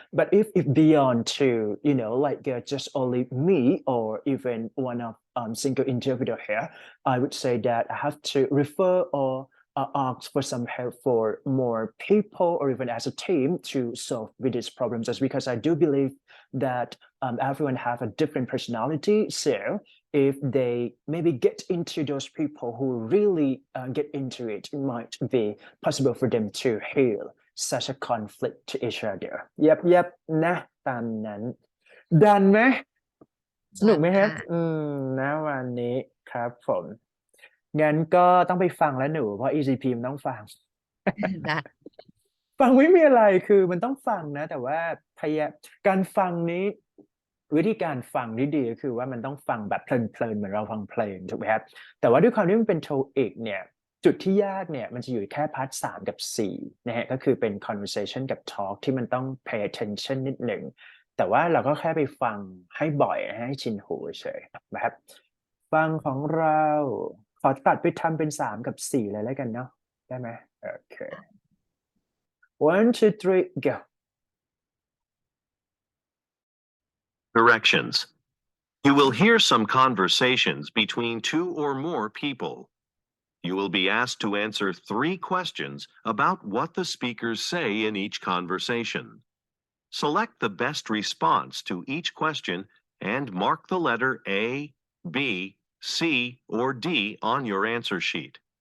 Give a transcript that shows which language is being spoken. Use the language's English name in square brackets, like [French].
[English] But if beyond to just only me or even one of single individual here, I would say that I have to refer or ask for some help for more people or even as a team to solve with these problems, just because I do believe that everyone have a different personality. So if they maybe get into those people who really get into it, it might be possible for them to heal such a conflict to each other. Yep, yep, นะตามนั้น done ไหม [Thai] สนุกไหมครับ ค่ะ นะวันนี้ครับผมงั้นก็ต้องไปฟังแล้วหนูเพราะ ECP มันต้องฟัง ได้ ฟังไม่มีอะไรคือมันต้องฟังนะ แต่ว่าพยาการฟังนี้ วิธีการฟังที่ดีก็คือว่ามันต้องฟังแบบเพลินๆเหมือนเราฟังเพลงถูกไหมครับแต่ว่าด้วยความที่มันเป็นโทอีกเนี่ยจุดที่ยากเนี่ยมันจะอยู่แค่พาร์ท3กับ4นะฮะก็คือเป็น conversation กับ talk ที่มันต้อง pay attention นิดหนึ่ง แต่ว่าเราก็แค่ไปฟังให้บ่อยนะฮะให้ชินหูเฉยๆนะครับฟังของเราขอตัดไปทำเป็น3กับ4เลยแล้วกันเนาะได้ไหมโอเค 1 2 3 go [English] Directions. You will hear some conversations between 2 or more people. You will be asked to answer 3 questions about what the speakers say in each conversation. Select the best response to each question and mark the letter A, B, C, or D on your answer sheet.